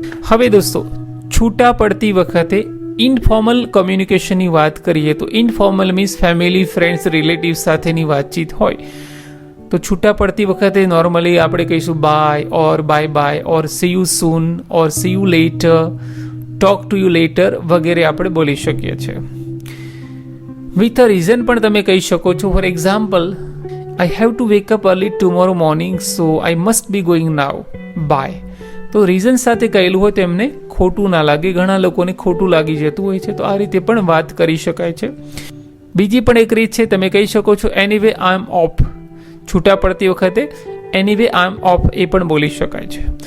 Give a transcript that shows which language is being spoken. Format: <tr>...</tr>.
<gu>હવે દોસ્તો, છૂટા પડતી વખતે ઇનફોર્મલ કમ્યુનિકેશનની વાત કરીએ તો</gu> <en>informal means family, friends, relative</en> <gu>સાથેની વાતચીત હોય તો છૂટા પડતી વખતે નોર્મલી આપણે કહીશું</gu> <en>bye or bye or see you soon or see you later,</en> <gu>talk to you letter વગેરે આપણે બોલી શકીએ છીએ.</gu> <en>with a reason</en> <gu>પણ તમે કહી શકો છો.</gu> <en>For example, I have to wake up early tomorrow morning, so I must be going now. Bye.</en> <gu>તો રીઝન સાથે કહેલું હોય તો એમને ખોટું ના લાગે. ઘણા લોકોને ખોટું લાગી જતું હોય છે, તો આ રીતે પણ વાત કરી શકાય છે. બીજી પણ એક રીત છે, તમે કહી શકો છો</gu> <en>Anyway I am off.</en> <gu>છૂટા પડતી વખતે એનીવે આઈ એમ ઓફ એ પણ બોલી શકાય છે.</gu>